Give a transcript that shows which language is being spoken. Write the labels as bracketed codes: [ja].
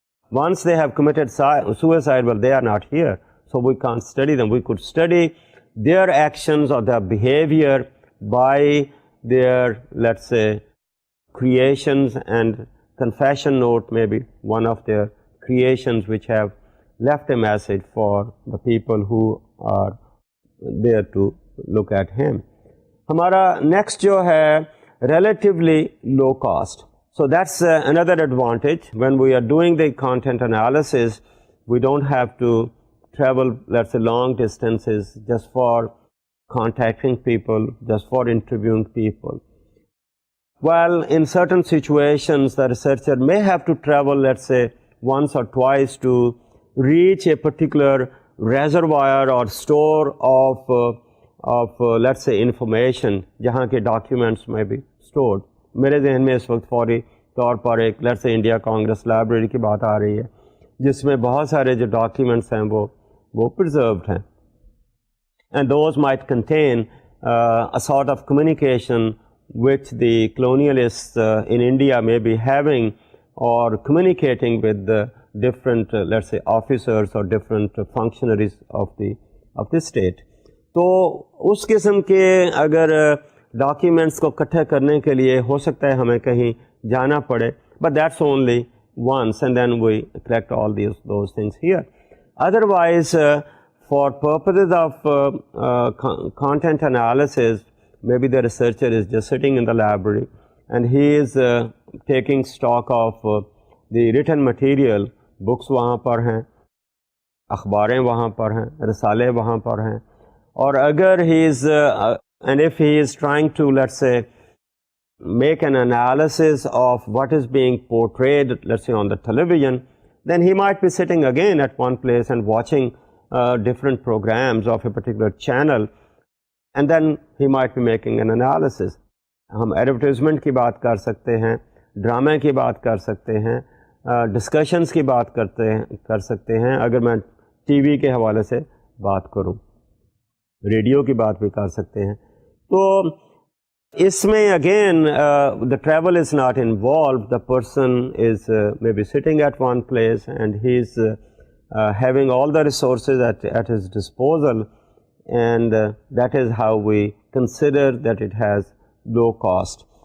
[en] once they have committed suicide, well, they are not here, so we can't study them. We could study their actions or their behavior by their, let's say, creations, and confession note may be one of their creations which have left a message for the people who are there to look at him. [ur] ہمارا next جو ہے [en] relatively low cost. So that's another advantage. When we are doing the content analysis, we don't have to travel, let's say, long distances just for contacting people, just for interviewing people. Well, in certain situations, the researcher may have to travel, let's say, once or twice to reach a particular reservoir or store of let's say information, [ur] جہاں کے documents میں بھی stored. میرے ذہن میں اس وقت فوری طور پر ایک let's say India Congress library کی بات آ رہی ہے جس میں بہت سارے جو ڈاکیومنٹس ہیں وہ پرزروڈ ہیں, [en] And those might contain a sort of communication which the colonialists in India may be having, or communicating with the different let's say officers or different functionaries of the state. [ur] تو اس قسم کے اگر documents کو اکٹھے کرنے کے لیے ہو سکتا ہے ہمیں کہیں جانا پڑے, [en] but that's only once, [ur] and then we collect all those things here. [en] Otherwise, for purposes of content analysis, maybe the researcher is just sitting in the library and he is taking stock of the written material. Books [ur] وہاں پر ہیں, اخباریں وہاں پر ہیں, رسالے وہاں پر ہیں, اور اگر [en] he is and if he is trying to, let's say, make an analysis of what is being portrayed, let's say, on the television, then he might be sitting again at one place and watching different programs of a particular channel, and then he might be making an analysis. [ur] ہم advertisement کی بات کر سکتے ہیں, ڈرامے کی بات کر سکتے ہیں, ڈسکشنز کی بات کر سکتے ہیں, اگر میں ٹی وی کے حوالے سے بات کروں, ریڈیو کی بات بھی کر سکتے ہیں. تو اس میں [en] Again the travel is not involved. The person is maybe sitting at one place and he is having all the resources at his disposal, and that is how we consider that it has low cost.